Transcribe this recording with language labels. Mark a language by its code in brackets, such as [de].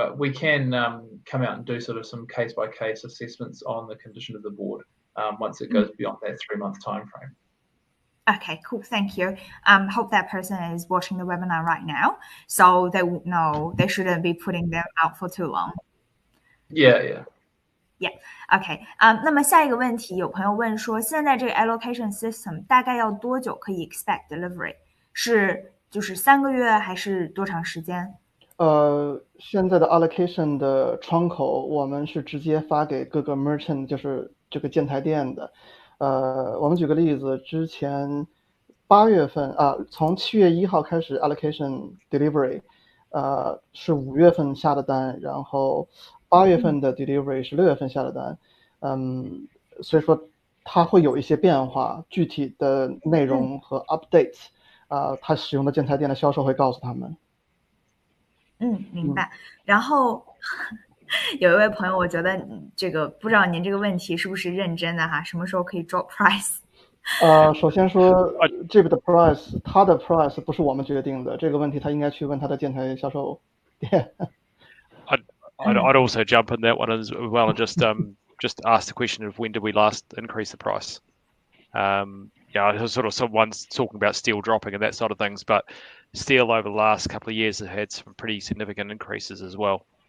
[en] But we can come out and do sort of some case-by-case assessments on the condition of the board once it goes beyond that 3-month time frame. Okay, cool. Thank you. Hope that person is watching the webinar right now, so they would know they shouldn't be putting them out for too long. Yeah. OK. [zh] 那么下一个问题，有朋友问说，现在这个 allocation system 大概要多久可以 [en] expect delivery？ [zh] 是就是3个月还是多长时间？现在的 allocation 的窗口，我们是直接发给各个 merchant， 就是这个建材店的。我们举个例子，之前8月份从7月1号开始 allocation delivery，是5月份下的单，然后8月份的 delivery 是6月份下的单。所以说它会有一些变化，具体的内容和 updates，它使用的建材店的销售会告诉他们。明白。然后有一位朋友，我觉得这个不知道您这个问题是不是认真的哈？什么时候可以 [en] drop price？ [zh] 首先说GIB的 price， 它的 price 不是我们决定的，这个问题他应该去问他的建材销售店。 [en] I'd also jump in that one as well and just ask the question of when did we last increase the price? Sort of someone's talking about steel dropping and that sort of things, but steel over the last couple of years has had some pretty significant increases as well.